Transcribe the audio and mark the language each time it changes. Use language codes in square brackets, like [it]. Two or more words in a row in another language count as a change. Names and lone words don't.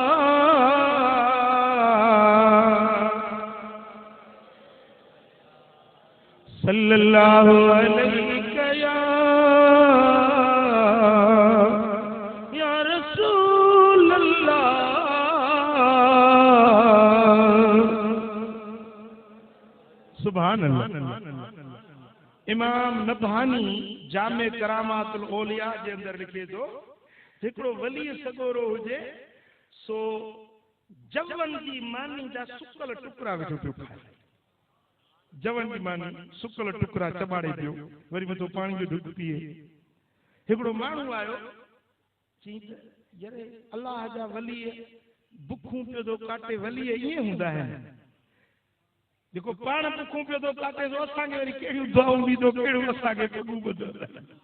[ar] صلى الله عليه يا رسول الله سبحان الله [sd] इमाम नबहानी जामे करामातुल औलिया जे अंदर लिखे थो हिकिड़ो वली सगोरो हुजे सो जवन जी मानी जा सुकल टुकड़ा वेठो पियो खाए जवन जी मानी सुकल टुकड़ा चबाड़े पियो वरी मथो पाणी जो ढुक पिए हिकिड़ो माण्हू आयो चई त यारे अल्लाह जा वली बुखूं पियो थो काटे वली ईअं हूंदा आहिनि जेको पाण बुखूं पियो थो काटे थो असांखे वरी कहिड़ियूं दुआऊं ॾींदो कहिड़ियूं असांखे पॻूं ॿुधंदा